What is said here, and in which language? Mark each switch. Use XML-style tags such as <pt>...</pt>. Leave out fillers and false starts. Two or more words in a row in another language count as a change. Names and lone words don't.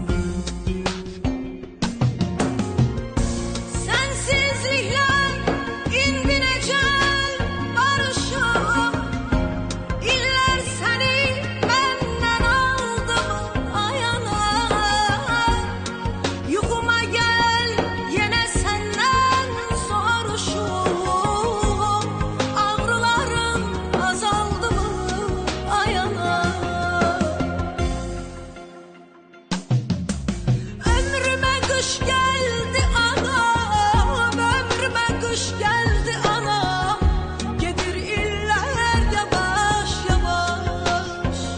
<az>Sensizliklər indi necəl barışım. İllər səni məndən aldı ayana. Yuxuma gəl yenə səndən soruşum. Ağrılarım azaldı mı ayana.</az> <tr>Ömrüme kış geldi anam, ömrüme kış geldi anam.</tr> <az>Gedir iller yavaş yavaş.</az>